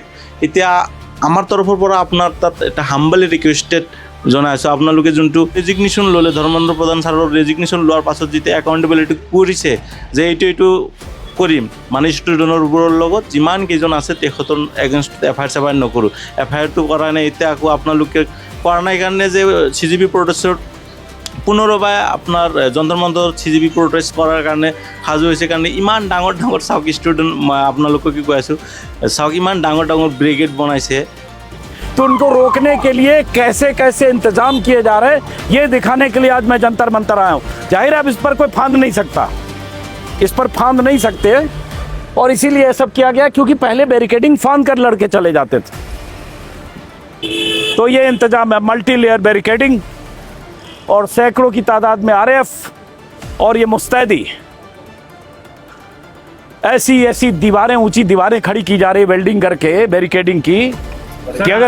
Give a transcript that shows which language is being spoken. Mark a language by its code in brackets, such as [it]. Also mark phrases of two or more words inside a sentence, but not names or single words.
[as] এতিয়া আমাৰ তৰফৰ পৰা আপোনাৰ তাত এটা [en] humbly requested [as] জনাইছোঁ, আপোনালোকে যোনটো ৰেজিগনেশ্যন ল'লে, ধৰ্মেন্দ্ৰ প্ৰধান ছাৰৰ ৰেজিগনেশ্যন লোৱাৰ পাছত যেতিয়া একাউণ্টেবিলিটি কৰিছে যে এইটো কৰিম, মানে ষ্টুডেণ্টৰবোৰৰ লগত যিমান কেইজন আছে তেখেতৰ এগেইনষ্ট FIR নকৰোঁ। FIRটো কৰা নাই, এতিয়া আকৌ আপোনালোকে কৰা নাই কাৰণে যে CGP প্ৰটেষ্টৰ পুনৰবাৰ আপোনাৰ যন্ত্ৰ মন্ত্ৰৰ CGP প্ৰটেষ্ট কৰাৰ কাৰণে সাজু হৈছে কাৰণে ইমান ডাঙৰ চাওক ষ্টুডেণ্ট, মই আপোনালোকক কি কৈ আছোঁ, চাওক ইমান ডাঙৰ ব্ৰিগেড বনাইছে। [hi] तो उनको रोकने के लिए कैसे कैसे इंतजाम किए जा रहे हैं, ये दिखाने के लिए आज मैं जंतर मंतर आया हूँ। जाहिर है अब इस पर कोई फांद नहीं सकता, इस पर फांद नहीं सकते, और इसीलिए ये सब किया गया क्योंकि पहले बैरिकेडिंग फांद कर लड़के चले जाते थे। तो ये इंतजाम है, [en] multi layer barricading [hi] और सैकड़ों की तादाद में RAF और ये मुस्तैदी, ऐसी दीवारें, ऊंची दीवारें खड़ी की जा रही है वेल्डिंग करके बैरिकेडिंग की कि अगर